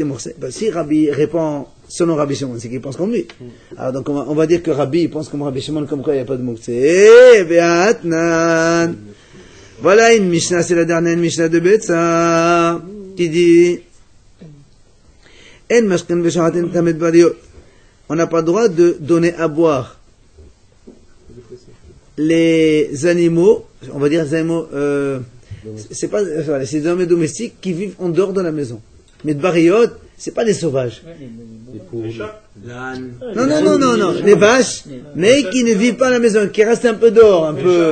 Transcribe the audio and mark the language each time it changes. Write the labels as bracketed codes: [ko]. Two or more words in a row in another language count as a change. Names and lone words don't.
[fr] Si Rabbi répond selon Rabbi Shimon, c'est qu'il pense comme lui. Alors donc on va dire que Rabbi il pense comme Rabbi Shimon, comme quoi il n'y a pas de mouktsé. Be'atnan. Voilà une Mishnah, c'est la dernière Mishnah de Betsa, qui dit [he] אין משקין ושוחטין את המדבריות. [fr] On n'a pas le droit de donner à boire les animaux, on va dire les animaux, c'est pas, voilà, c'est des animaux domestiques qui vivent en dehors de la maison. Mais de bariot, c'est pas des sauvages. Non, les vaches, mais qui ne vivent pas à la maison, qui restent un peu dehors, un peu.